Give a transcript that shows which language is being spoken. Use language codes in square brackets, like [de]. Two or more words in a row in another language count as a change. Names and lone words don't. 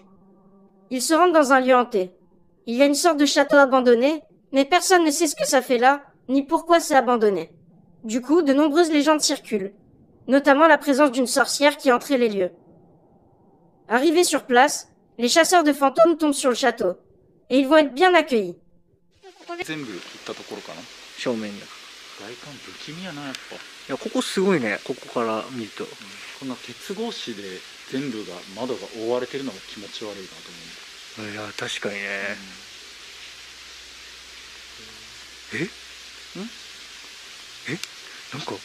[fr] Ils se rendent dans un lieu hanté. Il y a une sorte de château abandonné, mais personne ne sait ce que ça fait là, ni pourquoi c'est abandonné. Du coup, de nombreuses légendes circulent, notamment la présence d'une sorcière qui entrait les lieux. Arrivés sur place, les chasseurs de fantômes tombent sur le château, et ils vont être bien accueillis. [ja] 全部行ったところかな。正面に。外観不気味やなやっぱ。いや、ここすごいね、ここから見ると。こんな鉄格子で全部が窓が覆われてるのも気持ち悪いなと思う。いや、確かにね。なんか、